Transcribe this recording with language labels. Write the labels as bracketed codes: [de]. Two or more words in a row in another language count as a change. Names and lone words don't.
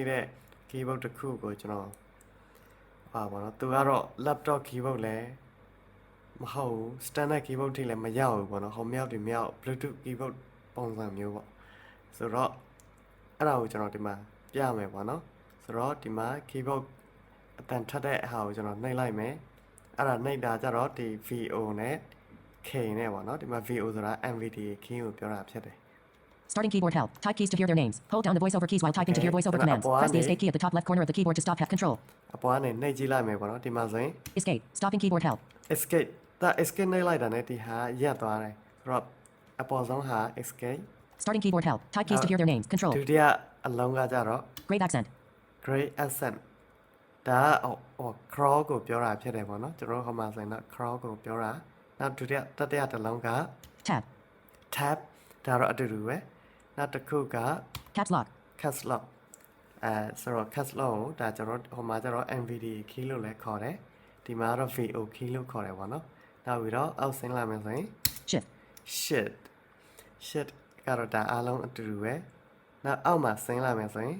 [my] တဲ့ keyboard တစ်ခုကိုကျွန်တော်ပါဘောနော်သူကတော့ [en] laptop keyboard [my] လဲမဟုတ်ဘူး [en] standard keyboard [my] ထိလည်းမရောက်ဘူးပေါ့နော်ဟိုမြောက်ဒီမြောက် [en] bluetooth keyboard [my] ပုံစံမျိုးပေါ့ဆိုတော့အဲ့ဒါကိုကျွန်တော်ဒီမှာပြမယ်ပေါ့နော်ဆိုတော့ဒီမှာ keyboard အတန်ထက်တဲ့အဟာကိုကျွန်တော်နှိပ်လိုက်မယ်အဲ့ဒါနှိပ်တာကြတော့ဒီ VO နဲ့ K နဲ့ပေါ့နော်ဒီမှာ VO ဆိုတာ [en] NVDA key [my] ကိုပြောတာဖြစ်တယ် [en] Starting keyboard help. Type keys to hear their names. Hold down the voiceover keys while typing to hear voiceover commands. Press the escape key at the top left corner of the keyboard to stop. Control. [my] အပေါ်ကနေနှိပ်ကြည့်လိုက်မယ်ပေါ့နော်ဒီမှာဆိုရင် [en] Escape. Stopping keyboard help. [my] escape ဒါ escape နှိပ်လိုက်တာနဲ့ဒီဟာရပ်သွားတယ်ဆိုတော့အပေါ်ဆုံးဟာ escape [en] Starting keyboard help. Type keys to hear their names. Control. [my] ဒုတိယအလုံးကကြတော့ [en] Great accent. great accent [my] ဒါဟို crawl ကိုပြောတာဖြစ်တယ်ပေါ့နော်ကျွန်တော်ဟိုမှာဆိုရင်တော့ crawl ကိုပြောတာနောက်ဒုတိယတတိယတစ်လုံးက [en] Tab. [my] tab ဒါတော့အတူတူပဲနောက်တစ်ခုက [en] Caps lock. caps lock [my] ဆိုတော့ [en] caps lock [my] ကိုဒါကျွန်တော်ဟိုမှာကျတော့ [en] NVDA key [my] လို့လည်းခေါ်တယ်ဒီမှာတော့ [en] VO key [my] လို့ခေါ်တယ်ပေါ့နော်နောက်ပြီးတော့အောက်ဆင်းလာမယ်ဆိုရင် [en] Shift. [my] shift ကတော့ဒါအားလုံးအတူတူပဲနောက်အောက်မှာဆင်းလာမယ်ဆိုရင်